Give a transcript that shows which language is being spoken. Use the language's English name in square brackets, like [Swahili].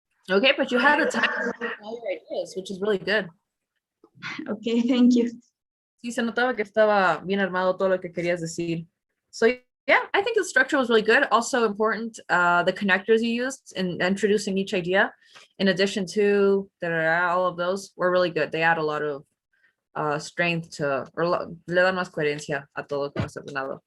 [English] Okay, but you had the time to write all your ideas, which is really good. Okay, thank you. [Spanish] Sí, se notaba que estaba bien armado todo lo que querías decir. [English] So yeah, I think the structure was really good. Also important, the connectors you used in introducing each idea, in addition to all of those were really good. They add a lot of strength to, or [Spanish] le dan más coherencia a todo lo que hemos hablado.